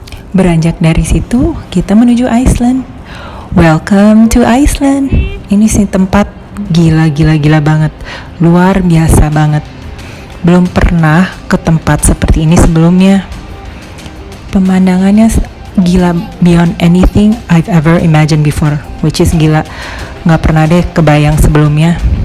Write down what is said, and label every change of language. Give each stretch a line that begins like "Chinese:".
Indonesian: Beranjak dari situ, kita menuju Iceland.
English: Welcome to Iceland.
Indonesian: Ini sih tempat gila banget. Luar biasa banget. Belum pernah ke tempat seperti ini sebelumnya. Pemandangannya gila
English: beyond anything I've ever imagined before. Which is
Indonesian: gila. Nggak pernah deh kebayang sebelumnya.